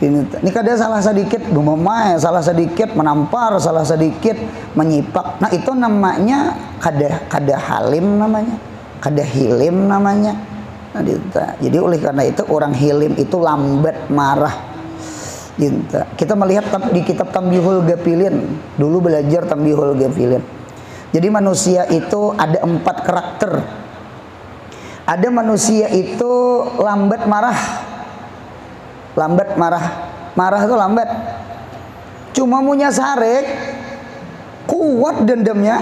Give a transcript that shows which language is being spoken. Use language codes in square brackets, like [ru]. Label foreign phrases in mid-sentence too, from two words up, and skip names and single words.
[bjn] Ini kada salah sedikit gumamai, salah sedikit menampar, salah sedikit menyipak. Nah itu namanya kada halim namanya, kada hilim namanya. [id] Nah, jadi oleh karena itu orang hilim itu lambat marah. Kita melihat di kitab Tambihul Ghafilin, dulu belajar Tambihul Ghafilin. Jadi manusia itu ada 4 karakter. Ada manusia itu lambat marah. Lambat marah itu lambat. [bjn] Cuma punya sarek, kuat dendamnya.